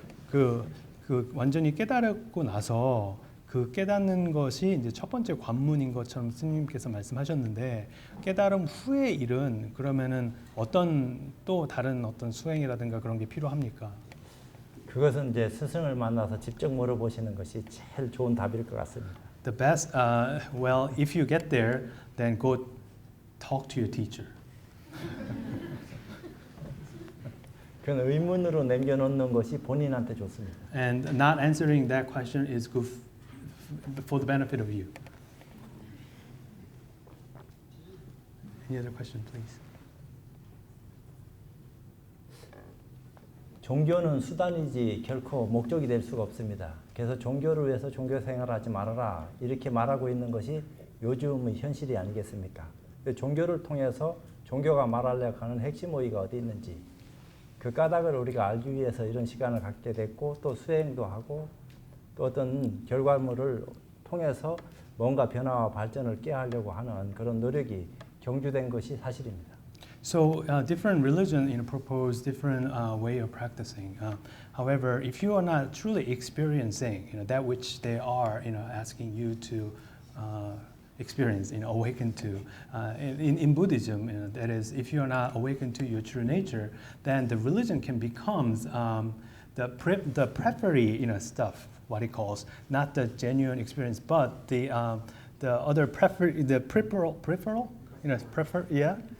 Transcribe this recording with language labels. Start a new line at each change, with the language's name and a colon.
Korean: 그 완전히 깨달았고 나서 그 깨닫는 것이 이제 첫 번째 관문인 것처럼 스님께서 말씀하셨는데, 깨달음 후의 일은 그러면은 어떤 또 다른 어떤 수행이라든가 그런 게 필요합니까? 그것은 이제 스승을 만나서 직접 물어보시는 것이 제일 좋은 답일 것 같습니다.
English: The best, well, if you get there, then go talk to your teacher.
Korean: 그건 의문으로 남겨놓는 것이 본인한테 좋습니다.
English: And not answering that question is good for the benefit of you. Any other question, please?
Korean: 종교는 수단이지 결코 목적이 될 수가 없습니다. 그래서 종교를 위해서 종교 생활하지 말아라 이렇게 말하고 있는 것이 요즘의 현실이 아니겠습니까? 종교를 통해서 종교가 말하려고 하는 핵심 의의가 어디 있는지 그 까닭을 우리가 알기 위해서 이런 시간을 갖게 됐고, 또 수행도 하고 또 어떤 결과물을 통해서 뭔가 변화와 발전을 꾀하려고 하는 그런 노력이 경주된 것이 사실입니다.
English: So different religion propose different way of practicing. However, if you are not truly experiencing that which they are asking you to experience, awaken to, in Buddhism, that is, if you are not awakened to your true nature, then the religion can become the periphery, stuff, what it calls, not the genuine experience, but the other peripheral, yeah.